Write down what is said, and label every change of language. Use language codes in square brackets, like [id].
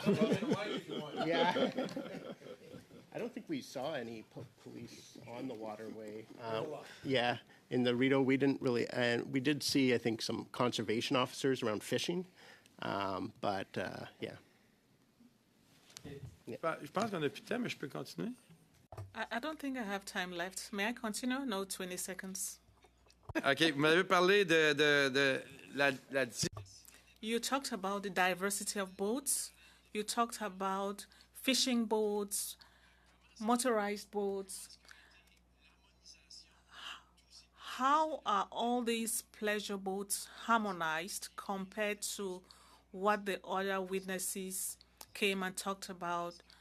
[en] doesn't know. Yeah. I don't think we saw any police on the waterway. Yeah, in the Rideau, we didn't really, and we did see, I think, some conservation officers around fishing, but yeah. [fr] Je pense qu'on a plus de temps, mais je peux continuer. [en] I don't think I have time left. May I continue? No, 20 seconds. [fr] OK, vous m'avez parlé de la [en] You talked about the diversity of boats. You talked about fishing boats, motorized boats. how are all these pleasure boats harmonized compared to what the other witnesses came and talked about?